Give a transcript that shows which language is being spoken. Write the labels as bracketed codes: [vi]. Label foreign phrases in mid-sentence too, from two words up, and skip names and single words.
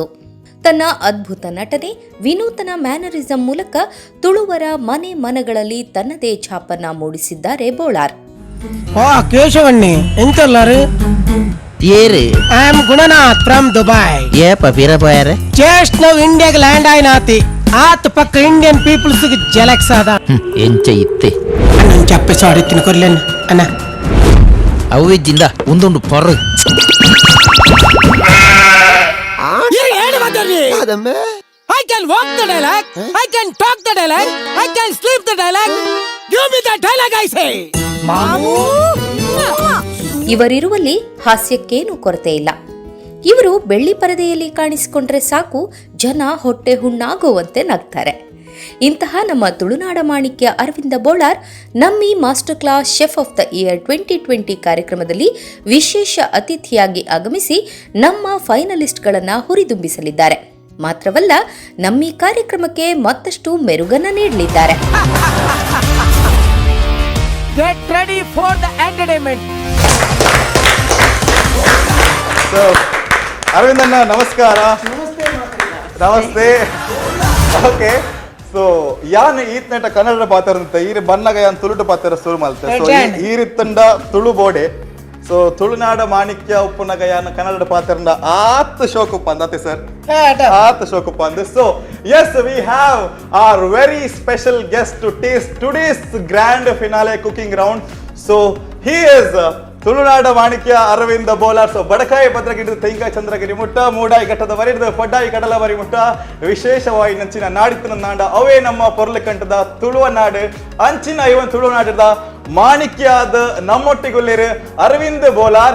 [kn] ತನ್ನ ಅದ್ಭುತ ನಟನೆ, ವಿನೂತನ ಮ್ಯಾನರಿಸಂ ಮೂಲಕ ತುಳುವರ ಮನೆ ಮನಗಳಲ್ಲಿ ತನ್ನದೇ ಛಾಪನ್ನ ಮೂಡಿಸಿದ್ದಾರೆ ಬೋಳಾರ್. [tcy] ಕೇಶವಣ್ಣಿ ಎಂತಲ್ಲಾರು ಏರು [en] I am Gunanath from Dubai. [tcy] ಏಪ ಬೀರಬಾಯರೆ [en] just now [tcy] ಇಂಡಿಯಾಗೆ ಲ್ಯಾಂಡ್ ಆಯ್ನಾತಿ ಆತ್ ಪಕ್ಕ [en] Indian peoples [tcy] ಜಲಕ್ಸ್ ಅದ ಎಂಚ ಇತ್ತೆ [kn] ನಾನು ಚಪ್ಪೆ ಸಾಡಿ ತಿನ್ಕೊರ್ಲೇನು ಅಣ್ಣ [tcy] ಅವಿಜ್ಜಿಂದ ಒಂದೊಂದು ಪೊರ [en] I can walk the dialogue, I can talk the dialogue, I can sleep the dialogue. Give me the dialogue I say. [kn] ಮಾಮೂ ಇವರಿರುವಲ್ಲಿ ಹಾಸ್ಯಕ್ಕೇನೂ ಕೊರತೆ ಇಲ್ಲ. ಇವರು ಬೆಳ್ಳಿ ಪರದೆಯಲ್ಲಿ ಕಾಣಿಸಿಕೊಂಡ್ರೆ ಸಾಕು, ಜನ ಹೊಟ್ಟೆ ಹುಣ್ಣಾಗುವಂತೆ ನಗ್ತಾರೆ. ಇಂತಹ ನಮ್ಮ ತುಳುನಾಡ ಮಾಣಿಕ್ಯ ಅರವಿಂದ ಬೋಳಾರ್ ನಮ್ಮಿ ಮಾಸ್ಟರ್ ಕ್ಲಾಸ್ ಶೆಫ್ ಆಫ್ ದ ಇಯರ್ 2020 ಕಾರ್ಯಕ್ರಮದಲ್ಲಿ ವಿಶೇಷ ಅತಿಥಿಯಾಗಿ ಆಗಮಿಸಿ ನಮ್ಮ ಫೈನಲಿಸ್ಟ್ಗಳನ್ನು ಹುರಿದುಂಬಿಸಲಿದ್ದಾರೆ. ಮಾತ್ರವಲ್ಲ, ನಮ್ಮಿ ಕಾರ್ಯಕ್ರಮಕ್ಕೆ ಮತ್ತಷ್ಟು ಮೆರುಗನ್ನ ನೀಡಲಿದ್ದಾರೆ. [en] Get ready for the entertainment. [kn] ಸೊ ಅರವಿಂದಣ್ಣ ನಮಸ್ಕಾರ. ನಮಸ್ತೆ. [tcy] ಓಕೆ, ಸೊ ಯಾನ್ ಈತ್ನೆಟ ಕನ್ನಡ ಪಾತ್ರ ಈರಿ ಬನ್ನಗ ಯಾನ್ ತುಳುಟು ಪಾತ್ರ ಶುರು ಮಾಡ್ತೆ. ಸೊ ಈರಿತ್ತಂಡ ತುಳು ಬೋಡೆ. ಸೊ ತುಳುನಾಡ ಮಾಣಿಕ್ಯ ಉಪ್ಪುನಗ ಯಾನ್ ಕನ್ನಡ ಪಾತ್ರ ಆತ್ ಶೋಕುಪ್ಪ ಅಂದತೆ ಸರ್, ಆತ್ ಶೋಕುಪ್ಪ ಅಂದ. [en] ಸೊ yes, we have our very special guest to taste today's grand finale cooking round. So he is [kn] ತುಳುನಾಡ ಮಾಣಿಕ್ಯ [en] ಅರವಿಂದ ಬೋಳಾರ್. [tcy] ಸೊ ಬಡಕಾಯಿ ಭದ್ರಗಿಡಿದ ತೆಂಗಾಯಿ ಚಂದ್ರಗಿರಿ ಮುಟ್ಟ ಮೂಡಾಯಿ ಘಟ್ಟದ ವರಿಡಿದ ಪಡ್ಡಾಯಿ ಕಡಲ ವರಿ ಮುಟ್ಟ ವಿಶೇಷವಾಗಿ ನಂಚಿನ ನಾಡಿತ್ತಿನ ನಾಡ ಅವೇ ನಮ್ಮ ಪೊರ್ಲೆ ಕಂಠದ ತುಳುವ ನಾಡು ಅಂಚಿನ ಇವನ್ ತುಳುನಾಡಿದ ಮಾಣಿಕ್ಯಾದ ನಮ್ಮೊಟ್ಟಿಗುಳ್ಳಿರು ಅರವಿಂದ ಬೋಳಾರ್.